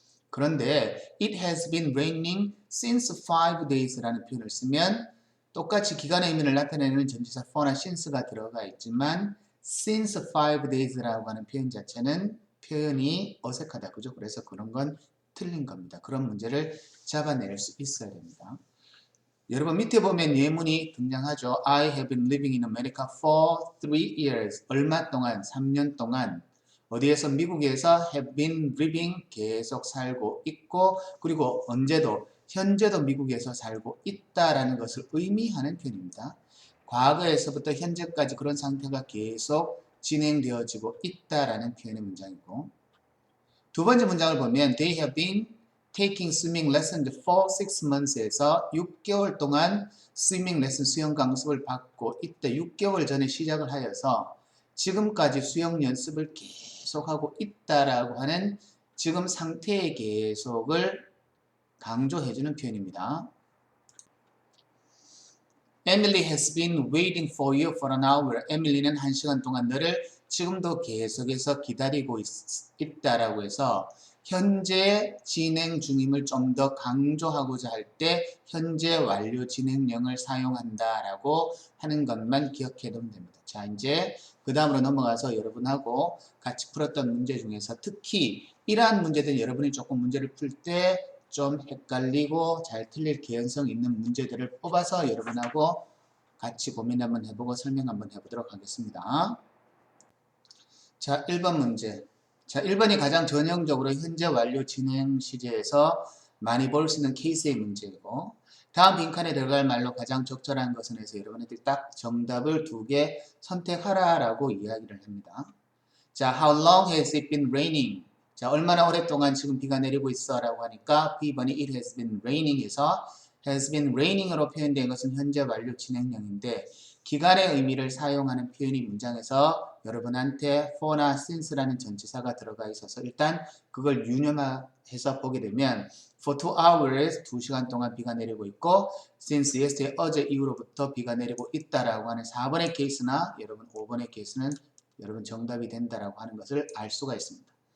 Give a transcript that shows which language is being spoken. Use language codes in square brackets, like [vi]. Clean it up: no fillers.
[ko] 그런데 [en] It has been raining since 5 days [ko] 라는 표현을 쓰면 똑같이 기간의 의미를 나타내는 전치사 for나 since가 들어가 있지만 [en] since 5 days [ko] 라고 하는 표현 자체는 표현이 어색하다. 그죠? 그래서 그런 건 틀린 겁니다. 그런 문제를 잡아낼 수 있어야 됩니다. 여러분 밑에 보면 예문이 등장하죠. [en] I have been living in America for 3 years. [ko] 얼마 동안? 3년 동안. 어디에서? 미국에서 have been living, 계속 살고 있고, 그리고 언제도, 현재도 미국에서 살고 있다라는 것을 의미하는 표현입니다. 과거에서부터 현재까지 그런 상태가 계속 진행되어지고 있다라는 표현의 문장이고, 두 번째 문장을 보면 [en] They have been taking swimming lessons for 6 months [ko] 에서 6개월 동안 스위밍 레슨 수영 강습을 받고 이때 6개월 전에 시작을 하여서 지금까지 수영 연습을 계속하고 있다라고 하는 지금 상태의 계속을 강조해주는 표현입니다. [en] Emily has been waiting for you for an hour. [ko] 에밀리는 1시간 동안 너를 지금도 계속해서 기다리고 있다라고 해서 현재 진행 중임을 좀 더 강조하고자 할 때 현재 완료 진행형을 사용한다라고 하는 것만 기억해 두면 됩니다. 자, 이제 그 다음으로 넘어가서 여러분하고 같이 풀었던 문제 중에서 특히 이러한 문제들 여러분이 조금 문제를 풀 때 좀 헷갈리고 잘 틀릴 개연성 있는 문제들을 뽑아서 여러분하고 같이 고민 한번 해보고 설명 한번 해보도록 하겠습니다. 자, 1번 문제. 자, 1번이 가장 전형적으로 현재 완료 진행 시제에서 많이 볼 수 있는 케이스의 문제이고, 다음 빈칸에 들어갈 말로 가장 적절한 것은 해서 여러분들이 딱 정답을 2개 선택하라 라고 이야기를 합니다. 자, [en] how long has it been raining? [ko] 자, 얼마나 오랫동안 지금 비가 내리고 있어 라고 하니까 B번이 [en] it has been raining [ko] 해서 [en] has been raining [ko] 으로 표현된 것은 현재 완료 진행형인데, 기간의 의미를 사용하는 표현이 문장에서 여러분한테 for나 since라는 전치사가 들어가 있어서 일단 그걸 유념해서 보게 되면 [en] for 2 hours [ko] 2시간 동안 비가 내리고 있고 [en] since yesterday [ko] 어제 이후로부터 비가 내리고 있다라고 하는 4번의 케이스나 여러분 5번의 케이스는 여러분 정답이 된다라고 하는 것을 알 수가 있습니다.